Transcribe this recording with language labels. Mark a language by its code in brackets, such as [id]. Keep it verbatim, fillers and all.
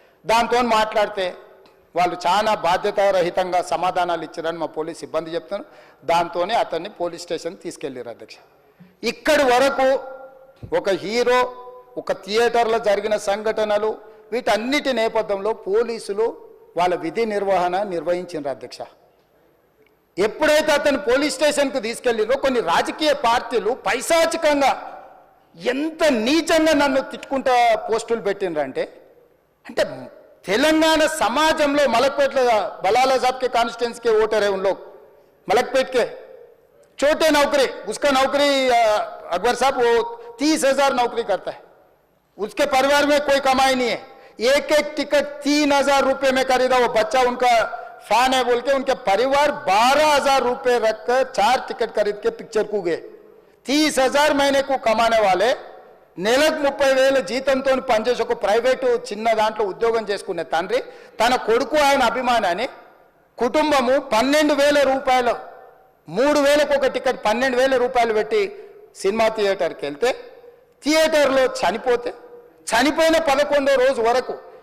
[te] దాంతో మాట్లాడితే వాళ్ళు చాలా బాధ్యతారహితంగా సమాధానాలు ఇచ్చారని మా పోలీస్ సిబ్బంది చెప్తాను. దాంతోనే అతన్ని పోలీస్ స్టేషన్ తీసుకెళ్ళారు అధ్యక్ష. ఇక్కడి వరకు ఒక హీరో, ఒక థియేటర్లో జరిగిన సంఘటనలు, వీటన్నిటి నేపథ్యంలో పోలీసులు వాళ్ళ విధి నిర్వహణ నిర్వహించారు అధ్యక్ష. ఎప్పుడైతే అతను పోలీస్ స్టేషన్కు తీసుకెళ్ళిందో కొన్ని రాజకీయ పార్టీలు పైశాచికంగా ఎంత నీచంగా నన్ను తిట్టుకుంటా పోస్టులు పెట్టిండ్రంటే, అంటే తెలంగాణ సమాజంలో మలక్పేటలో [hi] బలాలా సాబ్కే కాన్స్టిట్యున్సీ కే ఓటర్ है उन लोग, मलकपेट के छोटे नौकरी, उसका नौकरी अकबर साहब वो तीस हजार नौकरी करता है, उसके परिवार में कोई कमाई नहीं है, एक एक टिकट तीन हजार रुपये में खरीदा, वो बच्चा उनका फैन है बोल के उनके परिवार बारह हजार रुपये रखकर चार टिकट खरीद के पिक्चर को गए. तीस हजार महीने को कमाने वाले [te] నెలకు ముప్పై వేల జీతంతో పనిచేసి ఒక ప్రైవేటు చిన్న దాంట్లో ఉద్యోగం చేసుకునే తండ్రి తన కొడుకు ఆయన అభిమానాన్ని కుటుంబము పన్నెండు వేల రూపాయలు మూడు వేలకు ఒక టికెట్ పన్నెండు వేల రూపాయలు పెట్టి సినిమా థియేటర్కి వెళ్తే థియేటర్లో చనిపోతే చనిపోయిన పదకొండో రోజు వరకు